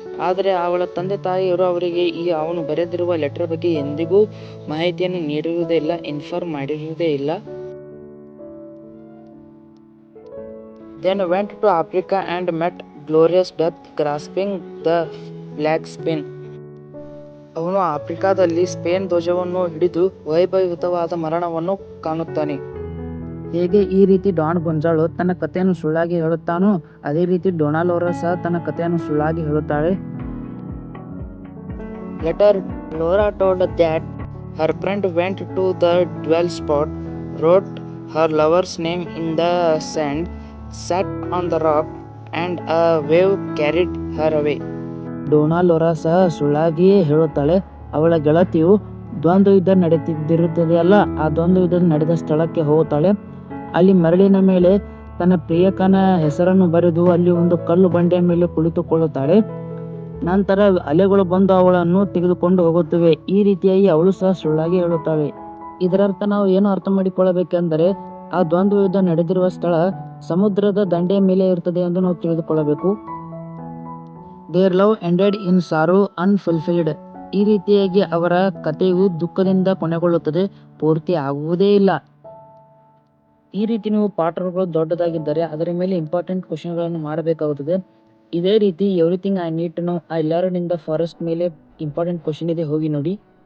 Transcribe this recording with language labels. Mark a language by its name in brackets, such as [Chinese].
[Kannada] ಆದರೆ ಅವಳ ತಂದೆ ತಾಯಿಯರು ಅವರಿಗೆ ಅವನು ಬರೆದಿರುವ ಲೆಟರ್ ಬಗ್ಗೆ ಎಂದಿಗೂ ಮಾಹಿತಿಯನ್ನು ನೀಡಿರುವುದೇ ಇಲ್ಲ, ಇನ್ಫಾರ್ಮ್ ಮಾಡಿರುವುದೇ ಇಲ್ಲ. [English] Then went to Africa and met glorious death grasping the flag Spain. [Kannada] ಅವನು ಆಫ್ರಿಕಾದಲ್ಲಿ ಸ್ಪೇನ್ ಧ್ವಜವನ್ನು ಹಿಡಿದು ವೈಭವಯುತವಾದ ಮರಣವನ್ನು ಕಾಣುತ್ತಾನೆ. ಹೇಗೆ ಈ ರೀತಿ ಡಾನ್ ಗೊಂಜಾಲೊ ತನ್ನ ಕಥೆಯನ್ನು ಸುಳ್ಳಾಗಿ ಹೇಳುತ್ತಾನೋ ಅದೇ ರೀತಿ ಡೋನಾ ಲೋರಾ ಸಹ ತನ್ನ ಕಥೆಯನ್ನು ಸುಳ್ಳಾಗಿ ಹೇಳುತ್ತಾಳೆ. [English] Later, Laura told that her friend went to the duel spot, wrote her lover's name in the sand, sat on the rock, and a wave carried her away. [Kannada] Dona ಲೋರಾ ಸಹ ಸುಳ್ಳಾಗಿಯೇ ಹೇಳುತ್ತಾಳೆ. ಅವಳ ಗೆಳತಿಯು ದ್ವಂದ್ವ ಯುದ್ಧ ನಡೆಯುತ್ತಿರುತ್ತದೆಯಲ್ಲ, ಆ ದ್ವಂದ್ವ ಯುದ್ಧ ನಡೆದ ಸ್ಥಳಕ್ಕೆ ಹೋಗುತ್ತಾಳೆ. ಅಲ್ಲಿ ಮರಳಿನ ಮೇಲೆ ತನ್ನ ಪ್ರಿಯಕನ ಹೆಸರನ್ನು ಬರೆದು ಅಲ್ಲಿ ಒಂದು ಕಲ್ಲು ಬಂಡೆಯ ಮೇಲೆ ಕುಳಿತುಕೊಳ್ಳುತ್ತಾಳೆ. ನಂತರ ಅಲೆಗಳು ಬಂದು ಅವಳನ್ನು ತೆಗೆದುಕೊಂಡು ಹೋಗುತ್ತವೆ. ಈ ರೀತಿಯಾಗಿ ಅವಳು ಸಹ ಸುಳ್ಳಾಗಿ ಹೇಳುತ್ತಾಳೆ. ಇದರರ್ಥ ನಾವು ಏನು ಅರ್ಥ ಮಾಡಿಕೊಳ್ಳಬೇಕೆಂದರೆ ಆ ದ್ವಂದ್ವ ಯುದ್ಧ ನಡೆದಿರುವ ಸ್ಥಳ ಸಮುದ್ರದ ದಂಡೆಯ ಮೇಲೆ ಇರುತ್ತದೆ ಎಂದು ನಾವು ತಿಳಿದುಕೊಳ್ಳಬೇಕು. [English] Their love ended in sorrow unfulfilled. [Kannada] ಈ ರೀತಿಯಾಗಿ ಅವರ ಕಥೆಯು ದುಃಖದಿಂದ ಕೊನೆಗೊಳ್ಳುತ್ತದೆ, ಪೂರ್ತಿ ಆಗುವುದೇ ಇಲ್ಲ. ಈ ರೀತಿ ನೀವು ಪಾಠಗಳು ದೊಡ್ಡದಾಗಿದ್ದರೆ ಅದರ ಮೇಲೆ ಇಂಪಾರ್ಟೆಂಟ್ ಕ್ವಶನ್ಗಳನ್ನು ಮಾಡಬೇಕಾಗುತ್ತದೆ. ಇದೇ ರೀತಿ everything I need to know I learned in the forest ಮೇಲೆ ಇಂಪಾರ್ಟೆಂಟ್ ಕ್ವಶನ್ ಇದೆ, ಹೋಗಿ ನೋಡಿ.